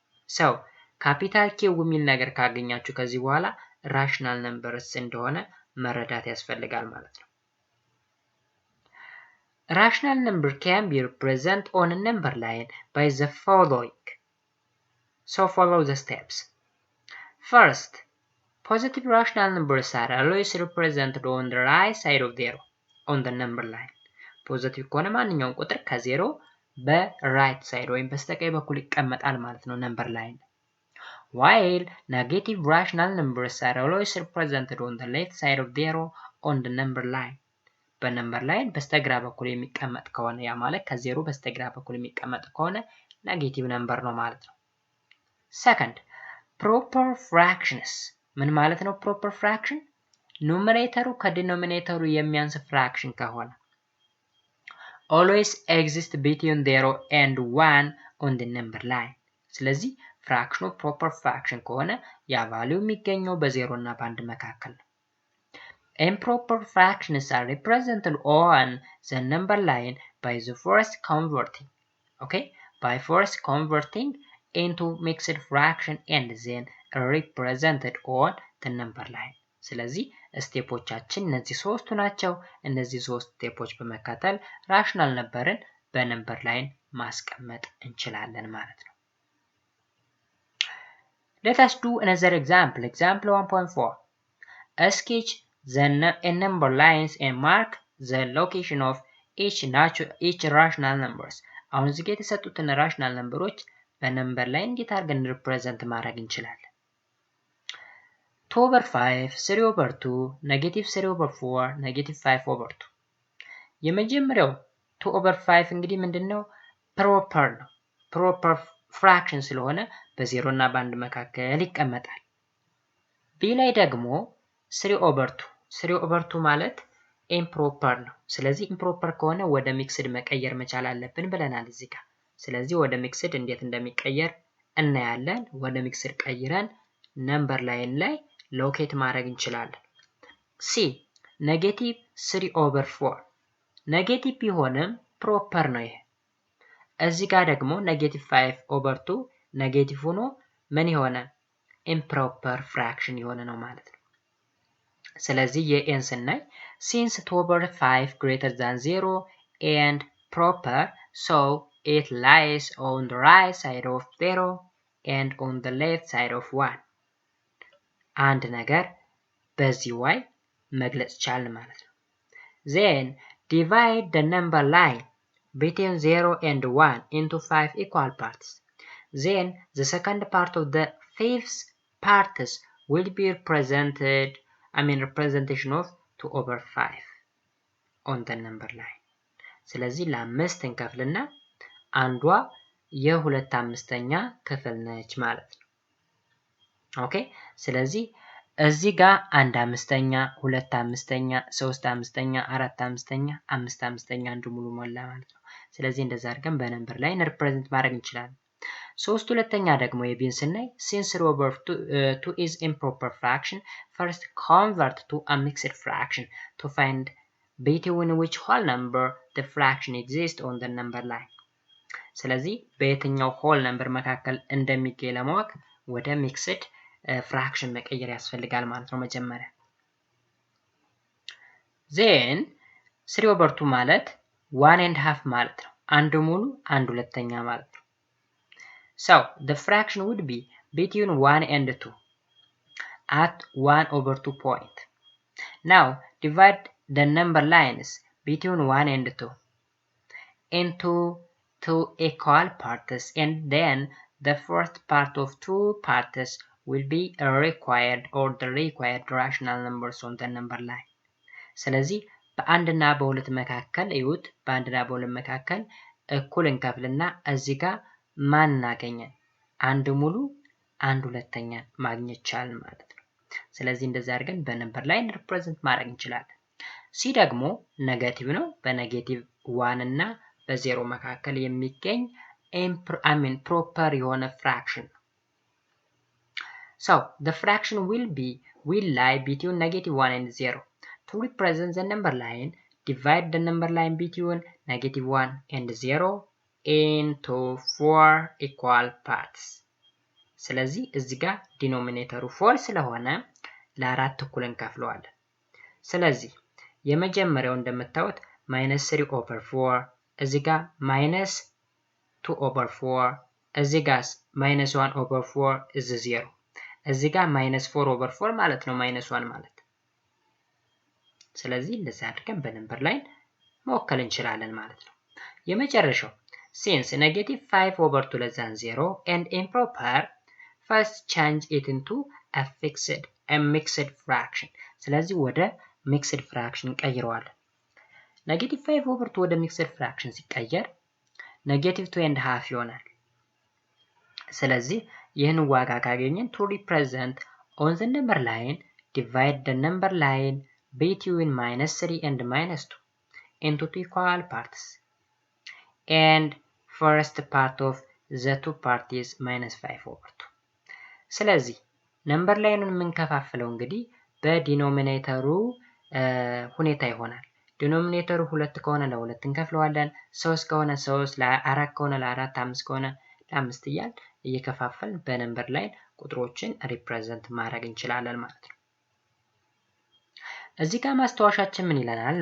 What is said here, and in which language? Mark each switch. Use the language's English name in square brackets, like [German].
[Amharic] So ካፒታል ኪው የሚል ነገር ካገኛችሁ ከዚህ በኋላ ራሽናል ነምበርስ እንደሆነ መረዳት ያስፈልጋል ማለት ነው። [English] Rational number can be represented on a number line by the following. So follow the steps. First, positive rational numbers are always represented on the right side of zero on the number line. [Amharic] ፖዚቲቭ ከሆነ ማንኛውም ቁጥር ከዜሮ በራይት ሳይድ ወይም በስተቀኝ በኩል ይቀመጣል ማለት ነው ነምበር ላይን። [English] While negative rational numbers are always represented on the left side of zero on the number line. [Amharic] በነምበር ላይን በስተግራ በኩል የሚቀመጥ ከሆነ ያ ማለት ከዜሮ በስተግራ በኩል የሚቀመጥ ከሆነ ኔጌቲቭ ነምበር ነው ማለት ነው። [English] Second, proper fractions [Amharic] ምን ማለት ነው? proper fraction ኑሜሬተሩ ከዲኖሚኔተሩ የሚያንስ ፍራክሽን ከሆነ [English] always exist between 0 and 1 on the number line። [Amharic] ስለዚህ ፍራክሽኑ ፕሮፐር ፍራክሽን ከሆነ ያ ቫልዩ የሚገኘው በዜሮ እና በአንድ መካከል ነው። [English] Improper fractions are represented on the number line by the first converting, okay, by first converting into mixed fraction and then represented on the number line። [Amharic] ስለዚህ ስቴፖቻችን እነዚህ ሶስቱ ናቸው። እነዚህ ሶስት ስቴፖች በመከተል ራሽናል ነምበርን በነምበር ላይን ማስቀመጥ እንችላለን ማለት ነው። [English] Let us do another example. Example 1.4. Sketch the number lines and mark the location of each rational numbers. [Amharic] አሁን እዚህ ጋር የተሰጡትን ራሽናል ነምበሮች በነምበር ላይ እንዴት አድርገን ሪፕሬዘንት ማድረግ እንችላለን? [English] 2 over 5 3 over 2 negative 3 over 4 negative 5 over 2። [Amharic] የመጀመሪያው 2 over 5 እንግዲህ ምንድነው? ፕሮፐር ነው። ፕሮፐር ፍራክሽን ስለሆነ በዜሮ እና በአንድ መካከል ይቀመጣል። ቢ ላይ ደግሞ 3 over 2 3 over 2 ማለት ኢምፕሮፐር ነው። ስለዚህ ኢምፕሮፐር ከሆነ ወደ ሚክስድ መቀየር መቻል አለብን ብለናል እዚህ ጋር። ስለዚህ ወደ ሚክስድ እንዴት እንደሚቀየር እናያለን። ወደ ሚክስድ ቀይረን ነምበር ላይን ላይ ሎኬት ማድረግ እንችላለን። ሲ ኔጌቲቭ 3 over 4 ኔጌቲቭ ቢሆንም ፕሮፐር ነው ይሄ። እዚህ ጋር ደግሞ ኔጌቲቭ 5 over 2 ኔጌቲቭ ሆኖ ምን የሆነ ኢምፕሮፐር ፍራክሽን የሆነ ነው ማለት ነው። ስለዚህ የኤን ስናይ [English] since 2 over 5 greater than 0 and proper, so it lies on the right side of 0 and on the left side of 1. [Amharic] አንድ ነገር በዚህ ዋይ መግለጽ ቻልን ማለት ነው። [English] Then divide the number line between 0 and 1 into 5 equal parts. Then the second part of the fifth parts will be representation of 2 over 5 on the number line. [Amharic] ስለዚህ ለአምስት እንከፍልና አንዷ የሁለት አምስተኛ ክፍል ነች ማለት ነው። ኦኬ ስለዚህ እዚህ ጋር አንድ አምስተኛ፣ ሁለት አምስተኛ፣ ሶስት አምስተኛ፣ አራት አምስተኛ፣ አምስት አምስተኛ አንዱ ሙሉ ሞላ ማለት ነው። ስለዚህ እንደዛ አድርገን በነምበር ላይ ሪፕሬዘንት ማድረግ እንችላለን። ሶስት ሁለተኛ ደግሞ የቢን ስናይ [English] since 3 over 2 is improper fraction, first convert to a mixed fraction to find between which whole number the fraction exists on the number line. [Amharic] ስለዚህ በየትኛው ሆል ነምበር መካከል እንደሚገኝ ለማወቅ ወደ ሚክስድ ፍራክሽን መቀየር ያስፈልጋል ማለት ነው መጀመሪያ። then 3 over 2 ማለት 1.5 ማለት ነው። አንድ ሙሉ አንድ ሁለተኛ ማለት ነው። [English] so the fraction would be between 1 and 2 at 1 over 2 point. Now divide the number lines between 1 and 2 into two equal parts, and then the first part of two parts will be required or the required rational numbers on the number line. [Amharic] ስለዚህ በአንድና በሁለት መካከል እዩት። በአንድና በሁለት መካከል እኩል እንከፍልና እዚህ ጋር ማን እናገኛለን? አንድ ሙሉ አንድ ሁለተኛ ማግኘት ይቻላል ማለት ነው። ስለዚህ እንደዛ አድርገን በነምበር ላይን ሪፕሬዘንት ማድረግ እንችላለን። ሲ ደግሞ ኔጌቲቭ ነው። በኔጌቲቭ 1 እና በ0 መካከል የሚገኝ ፕሮፐር የሆነ ፍራክሽን ነው። [English] So the fraction will lie between -1 and 0. To represent the number line, divide the number line between -1 and 0 into 4 equal parts. [Amharic] ስለዚህ እዚህ ጋር ዲኖሚኔተሩ 4 ስለሆነ ለአራት እኩል እንከፍለዋለን። ስለዚህ የመጀመሪያው እንደምታዩት -3/4 እዚህ ጋር -2/4 እዚህ ጋር -1/4 is 0 እዚህ ጋር -4/4 ማለት ነው -1 ማለት። ስለዚህ እንደዛ አድርገን በነምበር ላይን መወከል እንችላለን ማለት ነው። የመጨረሻው [English] since -5/2 less than 0 and improper, first change it into a mixed fraction. [Amharic] ስለዚህ ወደ mixed fraction ቀይረዋለን። -5/2 ወደ mixed fraction ሲቀየር -2.5 ይሆናል። ስለዚህ ይህን ዋጋ ካገኘን [English] to represent on the number line, divide the number line between -3 and -2 into two equal parts, and first part of the two parts is -5/2. [Amharic] ስለዚህ ነምበር ላይኑን የምንከፋፍለው እንግዲህ በዲኖሚኔተሩ ሁኔታ ይሆናል። ዲኖሚኔተሩ 2 ከሆነ ለ2 እንከፍለዋለን፣ 3 ከሆነ 3፣ ለ4 ከሆነ ለ4፣ 5 ከሆነ ለ5 እያል እየከፋፈልን በነምበር ላይን ቁጥሮችን ሪፕሬዘንት ማድረግ እንችላለን ማለት ነው። እዚህ ጋር ማስታወሻችን ምን ይለናል?